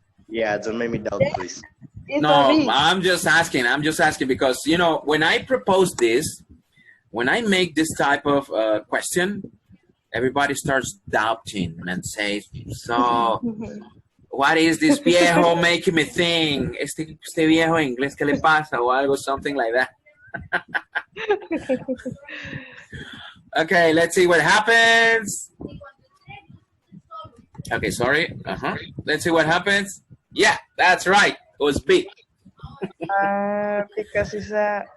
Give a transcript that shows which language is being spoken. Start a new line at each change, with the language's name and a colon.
English: Yeah, don't make me doubt, please. No, I'm just asking because, you know, when I propose this, when I make this type of question, everybody starts doubting and says, so, what is this viejo making me think?
Spanish: Este viejo inglés, ¿qué le pasa? O algo,
English: something like that. Okay, let's see what happens. Okay, sorry. Let's see what happens. Yeah, that's right. It was B. Because it's a